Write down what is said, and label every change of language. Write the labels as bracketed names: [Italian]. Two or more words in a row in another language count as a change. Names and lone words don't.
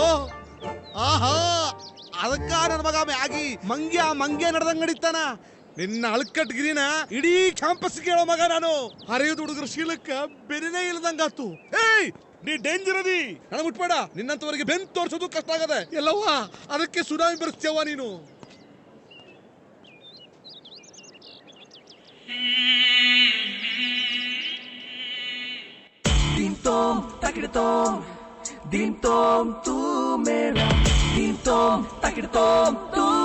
[Kannada] ಆಹಾ, ಅದಕ್ಕ ನನ್ನ ಮಗ ಆಗಿ ಮಂಗ್ಯ ನಡೆದಂಗ್ ನಡೀತಾನ. ನಿನ್ನ ಅಳ್ಕಟ್ಗಿರಿನ ಇಡೀ ಕ್ಯಾಂಪಸ್ ಕೇಳೋ ಮಗ ನಾನು. ಹರಿಯೋದು ಹುಡುಗರ ಶೀಲಕ್ಕ ಬೆರಿನೇ ಇಲ್ದಂಗಾತು. ಏಯ್, ನೀ ಡೇಂಜರ್ ಅದಿ, ನನಗೆ ಮುಟ್ಬೇಡ. ನಿನ್ನಂತವರಿಗೆ ಬೆನ್ ತೋರ್ಸೋದು ಕಷ್ಟ ಆಗದೆ ಎಲ್ಲವ್ವ. ಅದಕ್ಕೆ ಸುನಾಮಿ ಬರ್ತೀಯವ್ವ ನೀನು. Din tom, takir tom, din tom [Hindi] tu mera, din tom, takir tom tu.